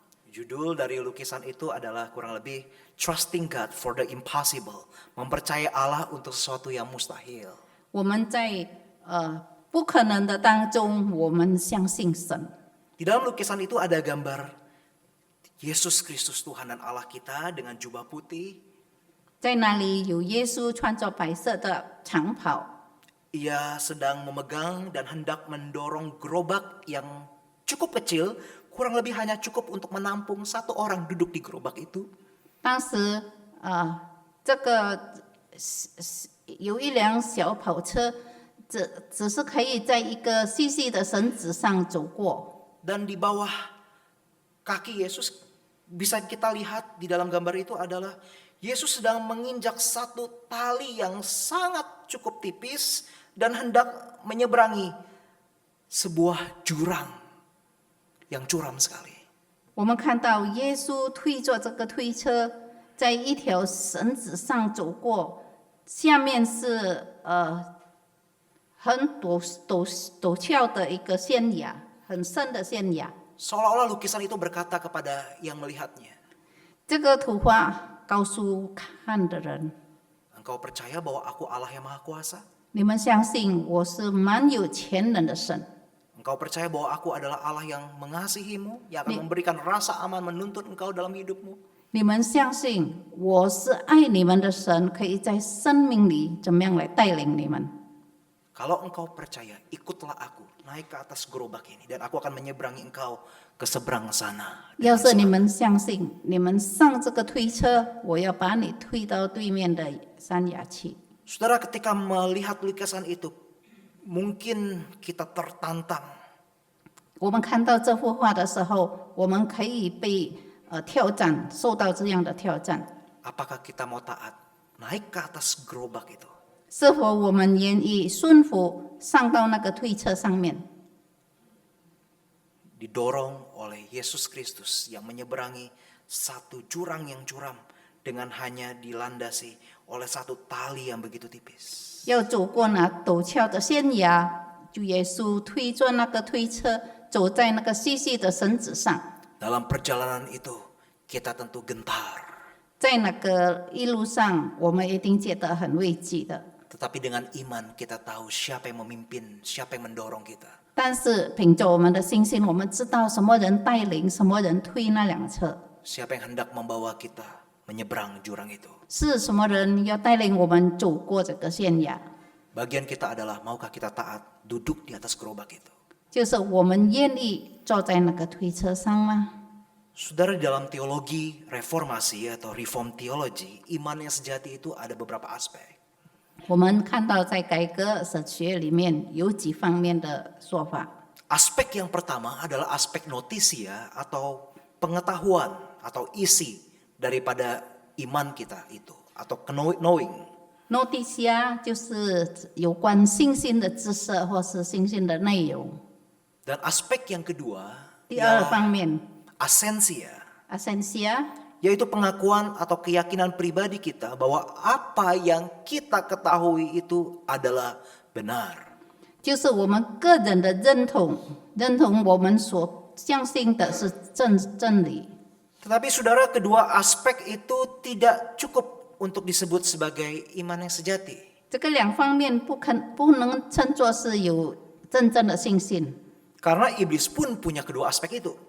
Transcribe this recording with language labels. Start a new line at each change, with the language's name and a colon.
Indonesian: Judul dari lukisan itu adalah kurang lebih
English: Trusting God for the Impossible.
Indonesian: Mempercayai Allah untuk sesuatu yang mustahil.
Chinese: 我们在不可能的当中，我们相信神。
Indonesian: Di dalam lukisan itu ada gambar Yesus Kristus Tuhan dan Allah kita dengan jubah putih.
Chinese: 在那里有耶稣穿着白色的长袍，
Indonesian: Ia sedang memegang dan hendak mendorong gerobak yang cukup kecil, kurang lebih hanya cukup untuk menampung satu orang duduk di gerobak itu.
Chinese: 当时这个有一辆小跑车，只是可以在一个细细的绳子上走过。
Indonesian: Dan di bawah kaki Yesus bisa kita lihat di dalam gambar itu adalah Yesus sedang menginjak satu tali yang sangat cukup tipis dan hendak menyeberangi sebuah jurang yang curam sekali.
Chinese: 我们看到耶稣推着这个推车，在一条绳子上走过，下面是很陡峭的一个悬崖，很深的悬崖。
Indonesian: Seolah-olah lukisan itu berkata kepada yang melihatnya,
Chinese: 这个图画告诉看的人，
Indonesian: engkau percaya bahwa aku Allah yang Maha Kuasa?
Chinese: 你们相信我是蛮有全能的神，
Indonesian: Engkau percaya bahwa aku adalah Allah yang mengasihimu, yang akan memberikan rasa aman menuntun engkau dalam hidupmu?
Chinese: 你们相信我是爱你们的神，可以在生命里怎么样来带领你们？
Indonesian: Kalau engkau percaya, ikutlah aku naik ke atas gerobak ini dan aku akan menyeberangi engkau ke seberang sana.
Chinese: 要是你们相信，你们上这个推车，我要把你推到对面的山崖去。
Indonesian: Saudara, ketika melihat lukisan itu, mungkin kita tertantang.
Chinese: 我们看到这幅画的时候，我们可以被挑战，受到这样的挑战。
Indonesian: Apakah kita mau taat naik ke atas gerobak itu?
Chinese: 是否我们愿意顺服上到那个推车上面？
Indonesian: Didorong oleh Yesus Kristus yang menyeberangi satu jurang yang curam dengan hanya dilandasi oleh satu tali yang begitu tipis.
Chinese: 要走过那陡峭的悬崖，主耶稣推着那个推车，走在那个细细的绳子上。
Indonesian: Dalam perjalanan itu kita tentu gentar.
Chinese: 在那个一路上，我们一定觉得很畏惧的。
Indonesian: Tetapi dengan iman kita tahu siapa yang memimpin, siapa yang mendorong kita.
Chinese: 但是凭着我们的信心，我们知道什么人带领，什么人推那辆车，
Indonesian: Siapa yang hendak membawa kita menyeberang jurang itu.
Chinese: 是什么人要带领我们走过这个悬崖。
Indonesian: Bagian kita adalah maukah kita taat duduk di atas gerobak itu.
Chinese: 就是我们愿意坐在那个推车上吗？
Indonesian: Saudara, di dalam teologi reformasi atau
English: reform theology,
Indonesian: iman yang sejati itu ada beberapa aspek.
Chinese: 我们看到在改革神学里面有几方面的说法。
Indonesian: Aspek yang pertama adalah aspek notisia atau pengetahuan atau isi daripada iman kita itu atau knowing.
Chinese: Noticia 就是有关信心的知识或是信心的内容。
Indonesian: Dan aspek yang kedua
Chinese: 第二方面
Indonesian: asensia,
Chinese: ，Assensia
Indonesian: yaitu pengakuan atau keyakinan pribadi kita bahwa apa yang kita ketahui itu adalah benar.
Chinese: 就是我们个人的认同，认同我们所相信的是真理。
Indonesian: Tetapi saudara, kedua aspek itu tidak cukup untuk disebut sebagai iman yang sejati.
Chinese: 这个两方面不能称作是有真正的信心，
Indonesian: Karena iblis pun punya kedua aspek itu.